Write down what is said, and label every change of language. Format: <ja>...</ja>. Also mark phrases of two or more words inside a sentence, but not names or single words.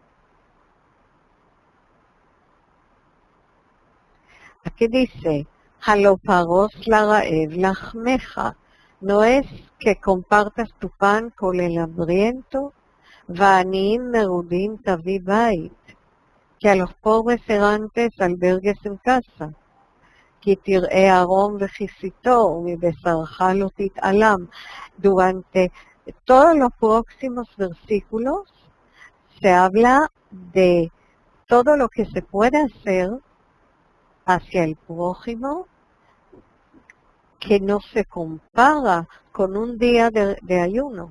<es>Aquí dice,</es> <he>הלוא פרס לרעב לחמך,</he> <es>no es que compartas tu pan con el hambriento,</es> <he>ועניים מרודים תביא בית,</he> <es>que a los pobres errantes albergues en casa.</es> <he>כי תראה ערום וכיסיתו, ומבשרך לא תתעלם.</he> <es>Durante todos los próximos versículos se habla de todo lo que se puede hacer hacia el prójimo que no se compara con un día de ayuno.</es>